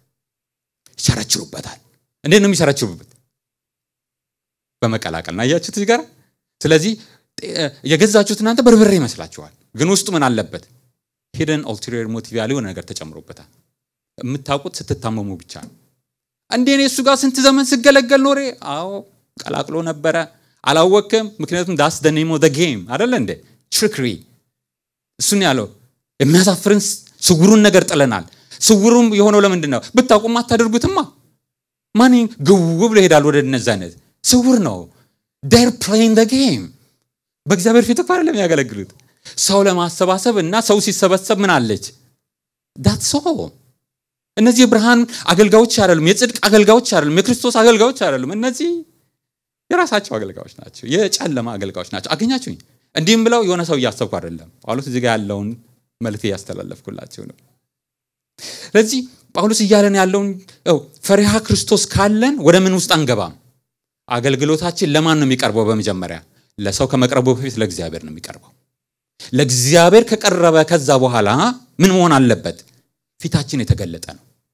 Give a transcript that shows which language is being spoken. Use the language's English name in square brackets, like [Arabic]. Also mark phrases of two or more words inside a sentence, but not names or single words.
[Amharic] ይቸረችሩበታል እንዴት ነው የሚቸረችሩበት በመቀላቀልና ያያችሁት እዚህ ጋር ስለዚህ የገዛችሁት እናንተ በርበሬ ይመስላችኋል ግን ውስጡ ምን አለበት ሂደን [English] ulterior motive [Amharic] ያለው ነገር ተጨምሮበታል የምታውቁት ስትታመሙ ብቻ ነው እንዴ እሱ ጋር ስንት ዘመን ሲገለገል ኖሬ አዎ ቀላቅሎ ነበር አላወቀም ምክንያቱም [English] that's the name of the game [Amharic] አይደል እንዴ trickery እሱን ያለው የሚያሳፍርን ስውሩን ነገር ጥለናል ስውሩም የሆነው ለምንድነው ብታውቁም አታደርጉትማ ማን ግው ብሎ ይሄዳል ወደ እነዛነት ስውር ነው [English] they're playing the game [Amharic] በእግዚአብሔር ፊት እኮ አይደለም ያገለግሉት ሰው ለማሰባሰብ እና ሰው ሲሰበሰብ ምን አለች [English] that's all [Amharic] እነዚህ ብርሃን አገልጋዮች አይደሉም የጽድቅ አገልጋዮች አይደሉም የክርስቶስ አገልጋዮች አይደሉም እነዚህ የራሳቸው አገልጋዮች ናቸው የጨለማ አገልጋዮች ናቸው አገኛችሁኝ እንዲህም ብለው የሆነ ሰው ያሰብኩ አይደለም ጳውሎስ እዚህ ጋር ያለውን መልእክት ያስተላለፍኩላችሁ ነው ስለዚህ ጳውሎስ ይያለን ያለውን ፈሪሃ ክርስቶስ ካለን ወደ ምን ውስጥ አንገባም አገልግሎታችን ለማን ነው የሚቀርበው በመጀመሪያ ለሰው ከመቅረቡ በፊት ለእግዚአብሔር ነው የሚቀርበው ለእግዚአብሔር ከቀረበ ከዛ በኋላ ምን መሆን አለበት ፊታችን የተገለጠ ነው